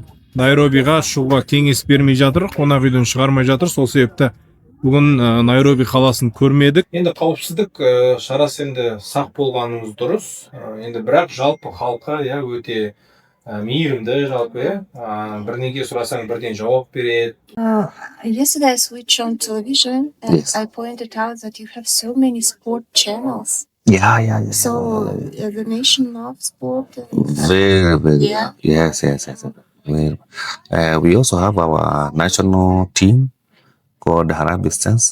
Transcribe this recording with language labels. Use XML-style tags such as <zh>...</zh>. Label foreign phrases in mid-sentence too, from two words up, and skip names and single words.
<kk>Найробиға шығуға кеңес бермей жатыр, қонақ үйден шығармай жатыр. Сол себепті бүгін Найроби қаласын көрмедік. Енді қауіпсіздік шарасы енді сақ болғанымыз дұрыс. Енді бірақ жалпы халқы өте мейірімді жалпы, бірнеге сұрасаң бірден жауап береді.</kk> <en>Yesterday I switched on television and Yes. I pointed out that you have so many sport channels. Yeah. So the nation loves sport. Very. Yeah. Yes. Very. We also have our national team called Harambee Stars.</en>